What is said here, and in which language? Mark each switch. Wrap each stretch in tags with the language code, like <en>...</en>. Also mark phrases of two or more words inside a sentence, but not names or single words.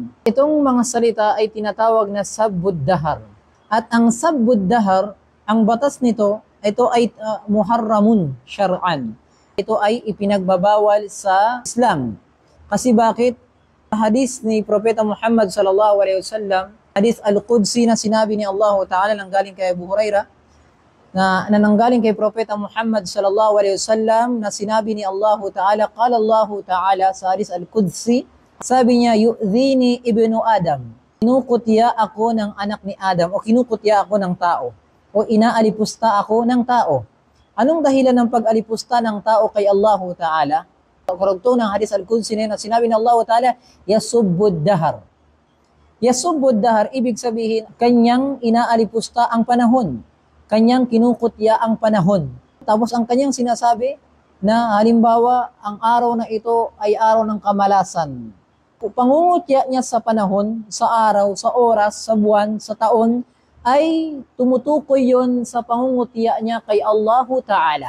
<tl>Itong mga salita ay tinatawag na</tl> <ar>سب الدهر.</ar> <tl>At ang</tl> <ar>سب الدهر,</ar> <tl>ang batas nito, ito ay</tl> <ar>محرم شرعا.</ar> <tl>Ito ay ipinagbabawal sa Islam. Kasi bakit? Hadis ni Propeta Muhammad</tl> <ar>صلى الله عليه وسلم, حديث القدسي</ar> <tl>na sinabi ni</tl> <ar>الله تعالى</ar> <tl>nanggaling kay Abu Hurairah, na nanggaling kay Propeta Muhammad</tl> <ar>صلى الله عليه وسلم</ar> <tl>na sinabi ni</tl> <ar>الله تعالى, قال الله تعالى</ar> <tl>sa</tl> <ar>حديث القدسي,</ar> <tl>sabi niya,</tl> <ar>يؤذيني ابن آدم.</ar> <tl>Kinukutya ako ng anak ni Adam o kinukutya ako ng tao o inaalipusta ako ng tao. Anong dahilan ng pag-alipusta ng tao kay</tl> <ar>الله تعالى?</ar> <tl>Karugtong ng</tl> <ar>حديث القدسي</ar> <tl>na sinabi ng</tl> <ar>الله تعالى, يسب الدهر. يسب الدهر,</ar> <tl>ibig sabihin, kanyang inaalipusta ang panahon. Kanyang kinukutya ang panahon. Tapos ang kanyang sinasabi na halimbawa, ang araw na ito ay araw ng kamalasan. Pangungutya niya sa panahon, sa araw, sa oras, sa buwan, sa taon, ay tumutukoy yon sa pangungutya niya kay</tl> <ar>الله تعالى.</ar>